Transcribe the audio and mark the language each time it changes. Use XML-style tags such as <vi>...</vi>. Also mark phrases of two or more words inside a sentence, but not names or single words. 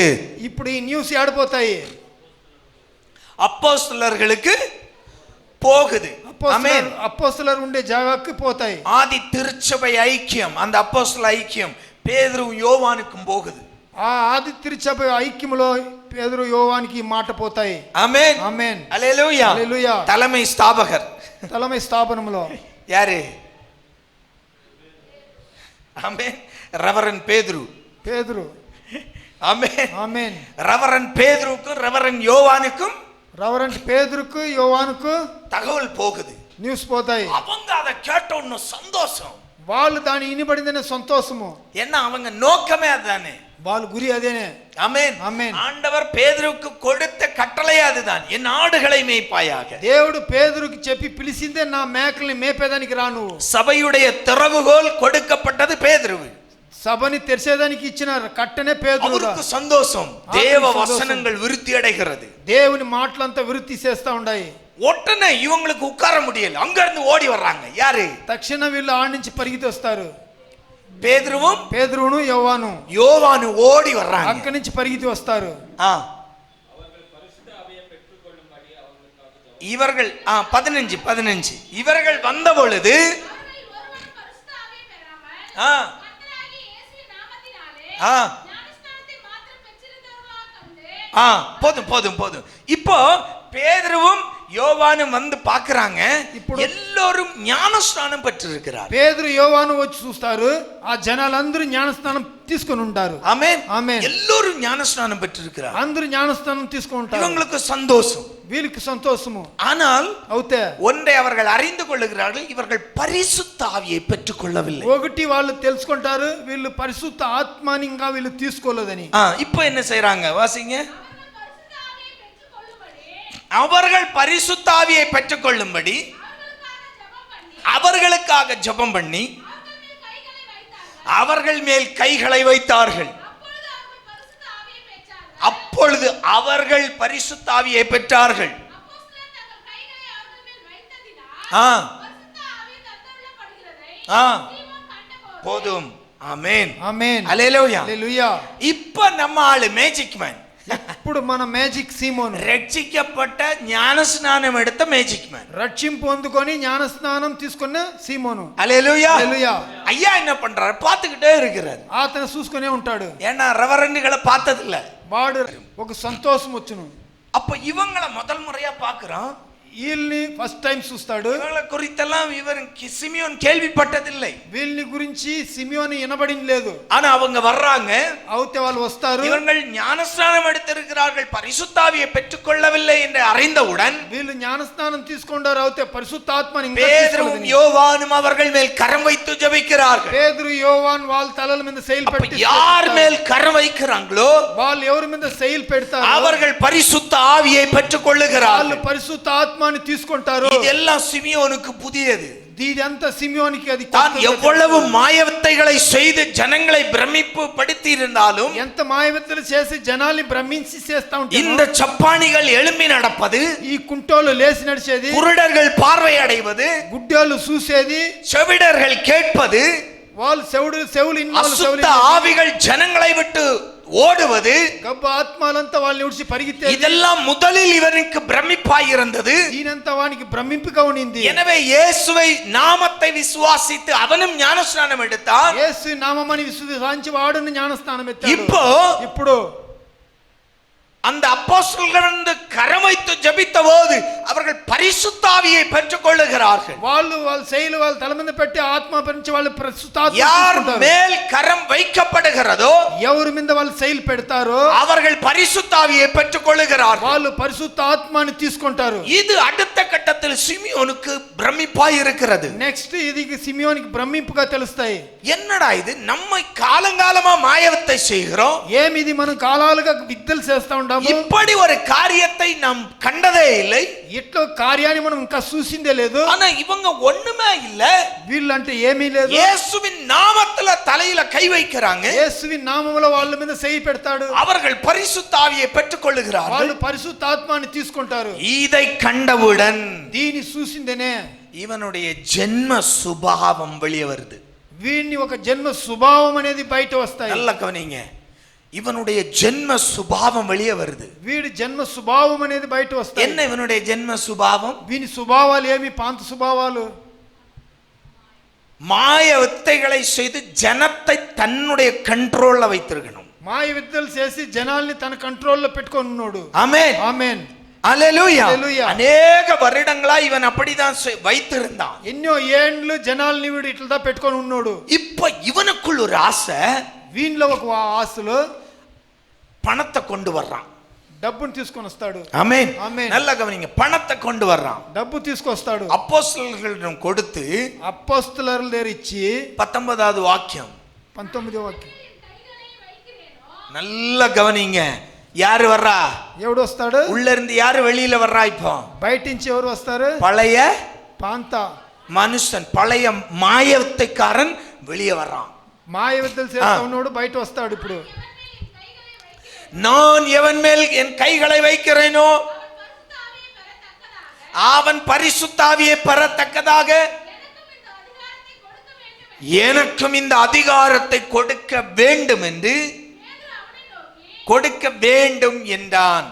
<te>ఇప్పుడు ఈ న్యూస్ ఆడిపోతాయి.</te> <ta>அப்போஸ்தலர்களுக்கு போகுது. ஆமென்.</ta> <te>అపోస్తలర్ ఉండే జాగాకి పోతాయి.</te> <ta>ஆதி திருச்சபை ஐக்கியம், அந்த அப்போஸ்தல ஐக்கியம் பேதுருவும் யோவானுக்கும் போகுது.</ta> <te>ఆ ఆది తిరుచబ ఐక్యములో పేతురు యోవానికి మాట పోతాయి.</te> <ta>ஆமென்.</ta> <te>ఆమేన్.</te> <ta>அல்லேலூயா. அல்லேலூயா. தலைமை ஸ்தாபகர்</ta> <te>తలమై స్థాపనములో</te> <ta>யாரு? ஆமென். ரெவரண்ட் பேதுரு.</ta> <te>పేతురు.</te> <ta>ஆமென்.</ta> <te>ఆమేన్.</te> <ta>ரெவரண்ட் பேதுருக்கும் ரெவரண்ட் யோவானுக்கும்</ta> <te>రెవరెంట్ పేతురుకు యోవానుకు</te> <ta>தகவல் போகுது.</ta> <te>న్యూస్ పోతాయి.</te> <ta>அவங்க அதை கேட்ட ஒன்னு சந்தோஷம்.</ta> <te>వాళ్ళు దాని ఇనిబడిందనే సంతోషము.</te> <ta>என்ன அவங்க நோக்கமே அதுதானே.</ta> <te>వాళ్ళ గురి అదేనే.</te> <ta>ஆமென். ஆமென். ஆண்டவர் பேதுருக்கு கொடுத்த கட்டளை அதுதான், என் ஆடுகளை மேய்ப்பாயாக.</ta> <te>దేవుడు పేతురుకి చెప్పి పిలిచిందే నా మేకల్ని మేపేదానికి రా నువ్వు.</te> <ta>சபையுடைய திறவுகோல் கொடுக்கப்பட்டது பேதுருவுக்கு.</ta> <te>సభని తెరిచేదానికి ఇచ్చిన కట్టనే పేతురు.</te> <ta>அவருக்கு சந்தோஷம். தேவ வசனங்கள் விருத்தி அடைகிறது.</ta> <te>దేవుని మాటలంతా విరుతి చేస్తా ఉన్నాయి.</te> <ta>உடனே இவங்களுக்கு உட்கார முடியல. அங்க இருந்து ஓடி வர்றாங்க. யாரு?</ta> <te>తక్షణ వీళ్ళు ఆడి నుంచి పరిగెత్తి వస్తారు.</te> <ta>பேதுருவும்</ta> <te>పేతురును యోవాను</te> <ta>யோவானு ஓடி வர்றாங்க.</ta> <te>అక్కడి నుంచి పరిగెత్తి వస్తారు.</te> <ta>இவர்கள் 15 இவர்கள் வந்த பொழுது போதும். இப்போ பேதுருவும் யோவானும் வந்து பாக்குறாங்க. எல்லோரும் ஞானஸ்நானம் பெற்றிருக்கிறார்.</ta> <te>పేతురు యోవాను వచ్చి చూస్తారు. ఆ జనాలందరూ జ్ఞానస్నానం తీసుకొని ఉంటారు.</te> <ta>ஆமென்.</ta> <te>ఆమేన్.</te> <ta>எல்லோரும் ஞானஸ்நானம் பெற்றிருக்கிறார்.</ta> <te>అందరూ జ్ఞానస్నానం తీసుకొని ఉంటారు.</te> <ta>இவங்களுக்கு சந்தோஷம்.</ta> <te>వీళ్ళకి సంతోషము.</te> <ta>ஆனால்</ta> <te>అవుతే</te> <ta>ஒன்றை அவர்கள் அறிந்து கொள்ளுகிறார்கள், இவர்கள் பரிசுத்த ஆவியை பெற்றுக் கொள்ளவில்லை.</ta> <te>ఒకటి వాళ్ళు తెలుసుకుంటారు, వీళ్ళు పరిశుద్ధ ఆత్మని ఇంకా వీళ్ళు తీసుకోలేదని.</te> <ta>இப்போ என்ன செய்றாங்க? வாசிங்க. அவர்கள் பரிசுத்த ஆவியை பெற்றுக் கொள்ளும்படி அவர்களுக்காக ஜெபம் பண்ணி அவர்கள் மேல் கைகளை வைத்தார்கள். அப்பொழுது அவர்கள் பரிசுத்த ஆவியை பெற்றார்கள். போதும். ஆமென்.</ta> <te>ఆమేన్.</te> <ta>அல்லேலூயா.</ta> <te>హల్లెలూయా.</te> <ta>இப்ப நம்ம ஆளு</ta> <en>magic man.</en> <te>ఇప్పుడు మన మేజిక్ సీమోను, రక్షించబడ్డ జ్ఞానస్నానం எடுத்த</te> <en>magic man,</en> <te>రక్షింపు పొందుకొని జ్ఞానస్నానం తీసుకున్న సీమోను.</te> <ta>அல்லேலூயா.</ta> <te>హల్లెలూయా.</te> <ta>ஐயா என்ன பண்றாரு? பார்த்துக்கிட்டே இருக்கிறார்.</ta> <te>అతను చూసుకునే ఉంటాడు.</te> <ta>ஏன்னா ரெவரண்டுகளை பார்த்ததில்ல.</ta> <te>వాడు ఒక సంతోషం వచ్చును.</te> <ta>அப்ப இவங்களை முதல் முறையா பாக்குறான்.</ta> <te>వీళ్ళని</te> <en>first time</en> <te>చూస్తాడు.</te> <ta>இவங்களை குறித்தெல்லாம் இவர் சிமியோன் கேள்விப்பட்டதில்லை.</ta> <te>వీళ్ళని గురించి సిమియోను వినబడింది లేదు.</te> <ta>ஆனா அவங்க வர்றாங்க.</ta> <te>అవుతే వాళ్ళు వస్తారు.</te> <ta>இவர்கள் ஞானஸ்நானம் எடுத்திருக்கிறார்கள், பரிசுத்தாவியை பெற்றுக்கொள்ளவில்லை என்று அறிந்தவுடன்</ta> <te>వీళ్ళు జ్ఞానస్నానం తీసుకుంటారు. అవుతే పరిశుద్ధాత్మని ఇంకా</te> <ta>பேதுரும்</ta> <te>తీసుకోలేదు.</te> <ta>யோவானும் அவர்கள் மேல் கரம் வைத்து ஜெபிக்கிறார்கள்.</ta> <te>పేతురు యోవాన్ వాళ్ళ తలల మీద సెయిల్ పెట్టి</te> <ta>யார் மேல் கரம் வைக்கிறாங்களோ</ta> <te>వాళ్ళు ఎవరి మీద సెయిల్ పెడతారు</te> <ta>அவர்கள் பரிசுத்த ஆவியை பெற்றுக்கொள்ளுகிறார்கள்.</ta> <te>వాళ్ళు పరిశుద్ధ ఆత్మని తీసుకుంటారు.</te> <ta>இதெல்லாம் சிமியோனுக்கு புதியது.</ta> <te>ఇదంతా సిమియోనికి అది</te> <ta>தான் எவ்வளவு மாயவித்தைகளை செய்து ஜனங்களை பிரமிப்பு படுத்தி இருந்தாலும்</ta> <te>ఎంత మాయవిత్తలు చేసి జనాల్ని భ్రమించి చేస్తా ఉంటారు.</te> <ta>இந்த சப்பானிகள் எழும்பி நடப்பது,</ta> <te>ఈ కుంటోలు లేచి నడిచేది,</te> <ta>குருடர்கள் பார்வை அடைவது,</ta> <te>గుడ్డోళ్ళు చూసేది,</te> <ta>செவிடர்கள் கேட்பது,</ta> <te>వాళ్ళు చెవులు</te> <ta>அசுத்த ஆவிகள் ஜனங்களை விட்டு ஓடுவது,</ta> <te>గబ్బ ఆత్మలంతా వాళ్ళని విడిచి పరిగెత్తే</te> <ta>இதெல்லாம் முதலில் இவனுக்கு பிரமிப்பாய் இருந்தது.</ta> <te>దీనంతా వానికి భ్రమింపుగా ఉండింది.</te> <ta>எனவே இயேசுவை நாமத்தை விசுவாசித்து அவனும் ஞானஸ்நானம் எடுத்தான்.</ta> <te>యేసు నామమని విశ్వసించి వాడును జ్ఞానస్నానం ఎత్తాడు.</te> <ta>இப்போ அந்த அப்போஸ்தலர்கள் வந்து கரம் வைத்து ஜெபித்த போது அவர்கள் பரிசுத்த ஆவியை பெற்றுக் கொள்ளுகிறார்கள்.</ta> <te>వాళ్ళు శైలు వాళ్ళ తల మీద పెట్టి ఆత్మ పరించి వాళ్ళు పరిశుద్ధాత్మ</te> <ta>யார் மேல் கரம் வைக்கப்படுகிறதோ</ta> <te>ఎవరి మీద వాళ్ళు శైలు పెడతారో</te> <ta>அவர்கள் பரிசுத்த ஆவியை பெற்றுக் கொள்ளுகிறார்கள்.</ta> <te>వాళ్ళు పరిశుద్ధ ఆత్మని తీసుకుంటారు.</te> <ta>இது அடுத்த கட்டத்தில் சிமியோனுக்கு பிரமிப்பாய் இருக்கிறது.</ta> <te>నెక్స్ట్ ఇది సిమియోనికి భ్రమింపుగా తెలుస్తాయి.</te> <ta>என்னடா இது, நம்ம காலங்காலமா மாயவத்தை செய்கிறோம்,</ta> <te>ఏమిది మనం కాలాలుగా విద్యలు చేస్తా ఉంటాము,</te> <ta>இப்படி ஒரு காரியத்தை நாம் கண்டதே இல்லை,</ta> <te>ఇట్లా కార్యాన్ని మనం ఇంకా చూసిందే లేదు.</te> <ta>ஆனா இவங்க ஒண்ணுமே இல்ல,</ta> <te>వీళ్ళంటే ఏమీ లేదు.</te> <ta>இயேசுவின் நாமத்துல தலையில கை வைக்கிறாங்க,</ta> <te>యేసువిன் నామములో వాళ్ళ మీద చేయి పెడతాడు,</te> <ta>அவர்கள் பரிசுத்த ஆவியை பெற்றுக் கொள்ளுகிறார்கள்,</ta> <te>వాళ్ళు పరిశుద్ధ ఆత్మని తీసుకుంటారు.</te> <ta>இதை கண்டவுடன்</ta> <te>దీని చూసిందేనే</te> <ta>இவனுடைய ஜென்ம சுபாவம் வெளியே வருது.</ta> <te>వీడిని ఒక జన్మ స్వభావం అనేది బయట వస్తాయి.</te> <ta>நல்ல கவனிங்க, இவனுடைய ஜென்ம சுபாவம் வெளியே வருது.</ta> <te>వీడి జన్మ స్వభావం అనేది బయట వస్తాయి.</te> <ta>என்ன இவனுடைய ஜென்ம சுபாவம்?</ta> <te>వీని స్వభావాలు ఏమి? పాంత స్వభావాలు.</te> <ta>மாய வித்தைகளை செய்து ஜனத்தை தன்னுடைய கண்ட்ரோல்ல வைத்திருக்கணும்.</ta> <te>మాయ విద్యలు చేసి జనాల్ని తన కంట్రోల్లో పెట్టుకొని ఉన్నాడు.</te> <ta>ஆமென்</ta> <te>ఆమేన్.</te> <ta>அல்லேலூயா. அல்லேலூயா. அநேக வருடங்களா இவன் அப்படிதான் வைத்திருந்தான்.</ta> <te>ఎన్నో ఏండ్లు జనాల్ని వీడు ఇట్లా పెట్టుకొని ఉన్నాడు.</te> <ta>இப்ப ఇవனுக்குள்ள ஒரு ஆசை,</ta> <te>వీనిలో ఒక ఆశలు</te> <ta>பணத்தை கொண்டு வர்றான்,</ta> <te>డబ్బును తీసుకొని వస్తాడు.</te> <ta>ஆமென். ஆமென். நல்ல கவனிங்க, பணத்தை கொண்டு வர்றான்,</ta> <te>డబ్బు తీసుకొస్తాడు.</te> <ta>அப்போஸ்தலர்களிடம் கொடுத்து</ta> <te>అపోస్తలుల దగ్గర ఇచ్చి</te> <ta>19வது வாக்கியம்</ta> <te>19వ వాక్యం.</te> <ta>நல்ல கவனிங்க, யாரு வர்றா?</ta> <te>ఎవడు వస్తాడు?</te> <ta>உள்ள இருந்து யாரு வெளியில வர்றா? இப்போ</ta> <te>బయట నుంచి ఎవరు వస్తారు?</te> <ta>பழைய</ta> <te>పాంత</te> <ta>மனுஷன், பழைய மாயத்தைக்காரன் வெளியே வர்றான்.</ta> <te>మాయ విద్యలు చేస్తా ఉన్నాడు, బయట వస్తాడు. ఇప్పుడు</te> <ta>நான் எவன் மேல் என் கைகளை வைக்கிறேனோ அவன் பரிசுத்த ஆவியை பெறத்தக்கதாக எனக்கும் இந்த அதிகாரத்தை கொடுக்க வேண்டும் என்று கொடுக்க வேண்டும் என்றான்.</ta>